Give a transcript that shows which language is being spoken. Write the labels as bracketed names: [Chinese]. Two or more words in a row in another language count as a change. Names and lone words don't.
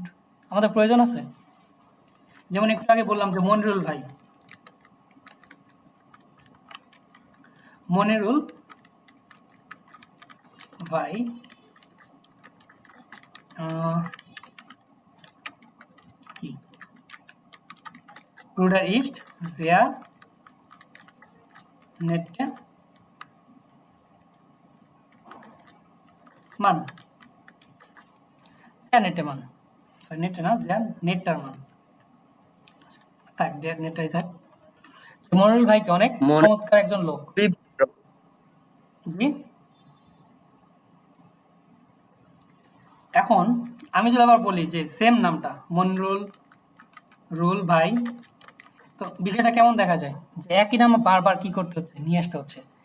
[Bangla] আমাদের প্রয়োজন আছে? যেমন একটু আগে বললাম যে মনিরুল ভাই, মনিরুল ভাই কি [German] Bruder ist sehr nette Mann, sehr nette Mann, nette না, sehr netter Mann, [Bangla] থাক, নেটাই থাক। মনিরুল ভাই কি অনেক চমৎকার একজন লোক। জি, এখন আমি যদি আবার বলি যে সেম নামটা মনিরুল ভাই, তো বিষয়টা কেমন দেখা যায়, যে একই নাম বারবার কি করতে হচ্ছে, নিয়ে আসতে হচ্ছে।